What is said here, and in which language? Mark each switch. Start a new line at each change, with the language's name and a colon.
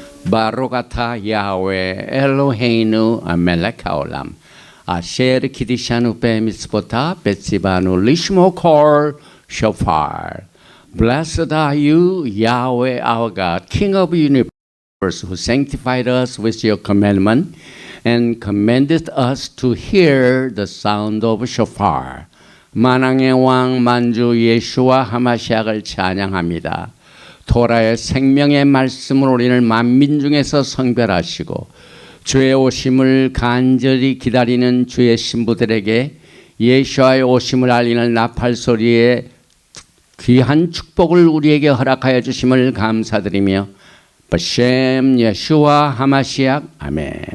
Hebrew: 바로가타 야훼 엘로헤이누 멜렉하올람 아셰르 키디샤누 베미스보타 베시바누 리시모콜 쇼파르.
English: Blessed are you, Yahweh our God, King of the universe, who sanctified us with your commandment and commanded us to hear the sound of shofar.
Korean: 만왕의 왕 만주 예수와 하마시약을 찬양합니다. 토라의 생명의 말씀을 우리를 만민 중에서 성별하시고 주의 오심을 간절히 기다리는 주의 신부들에게 예수와의 오심을 알리는 나팔 소리에 귀한 축복을 우리에게 허락하여 주심을 감사드리며
Hebrew: 바셈 예수와 하마시약
Korean: 아멘.